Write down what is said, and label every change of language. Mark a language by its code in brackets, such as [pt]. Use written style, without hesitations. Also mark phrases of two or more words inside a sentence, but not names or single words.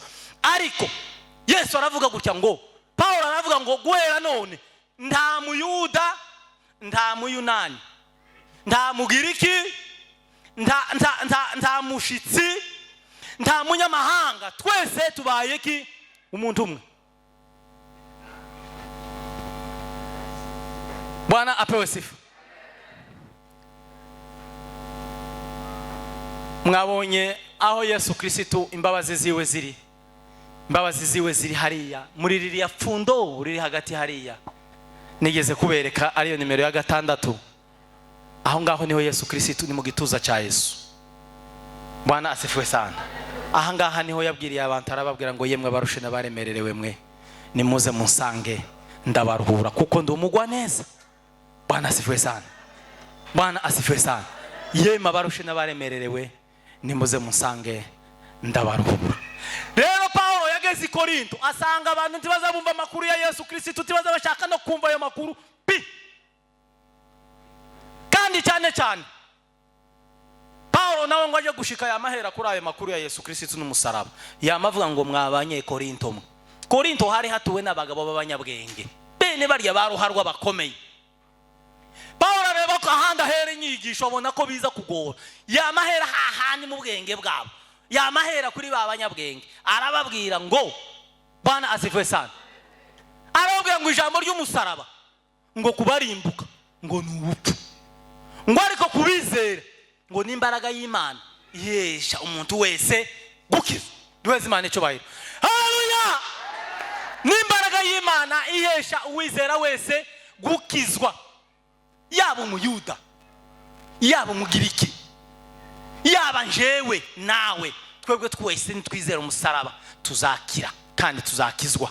[rw] Ariko Yesu aravuga gutya ngo, Paulo aravuga ngo guhera none nta muyuda, nta muyunani, nta mugiriki, nta mushitsi, nta munyamahanga, twese tubaye ki umuntu umwe. [sw] Bwana apewe sifa. [rw] Mwabonye aho Yesu Kristo imbabazi ziwe ziri hariya muri ririya pfundo riri hagati hariya nigeze kubereka, ariyo nimero ya 6. Aho ngaho niho Yesu Kristo ni mu gituza cya Yesu. [sw] Bwana asifiwe sana. [rw] Aha ngaha niho yabwiriye abantu, arababwira ngo yemwe barushe n'abaremererewe mwe nimuze munsange ndabaruhura kuko ndi umugwa neza. [sw] Bwana asifiwe sana. Bwana asifiwe sana. [rw] Yemwe barushe n'abaremererewe nimuze munsange ndabaruhura. Rero Paulo yageze i Korinto asanga abantu ntibaza bumva amakuru ya Yesu Kristo, ntibaza bashaka no kumva ayo makuru kandi cyane Paulo nawe ngo aje gushika yamahera kuri ayo makuru ya Yesu Kristo n'umusaraba. Yamavuga ngo mwabanye Korinto mwe. Korinto hari hatuwe n'abagabo b'abanyabwenge, bene barya baruharwa bakomeye. Paulo areba ko ahanda here inyigisho abona ko biza kugora, yamahera hahandi mu bwenge bwabo, yamahera kuri babanyabwenge. Arababwira ngo [sw] Bwana asifiwe sana. [rw] Arababwira ngo ijambo ry'umusaraba ngo kubarimbuka ngo n'ubupfu, ngo ariko kubizera ngo n'imbaraga y'Imana ihesha umuntu wese gukizwa. Duheze Imana icyo bahira. Haleluya. N'imbaraga y'Imana ihesha uwizera wese gukizwa, yaba umuyuda, yaba umugiriki, yaba njewe nawe, twebwe twese nitwizera umusaraba tuzakira kandi tuzakizwa.